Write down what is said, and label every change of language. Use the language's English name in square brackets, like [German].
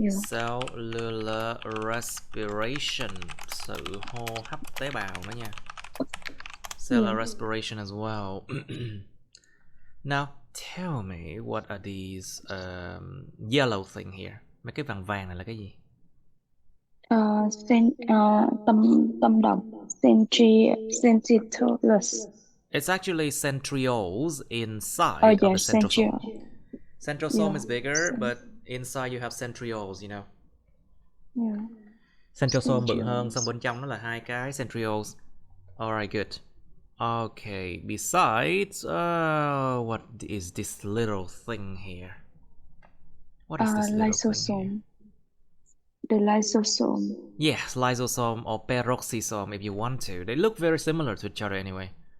[Vietnamese] Cellular respiration, sự hô hấp tế bào đó nha. [English] Cellular respiration as well. Now, tell me, what are these yellow thing here? [Vietnamese] Mấy cái vàng vàng này là cái gì? Tâm đồng. Centrioles. [English] It's actually centrioles inside of the centrosome. Centrosome is bigger, but inside you have centrioles, you know. [Vietnamese] Centrosome bự hơn, xong bên trong nó là hai cái centrioles. [English] Alright, good. Okay, besides, what is this little thing here? What is this little thing here? The lysosome. Yes, lysosome or peroxisome if you want to. They look very similar to each other anyway.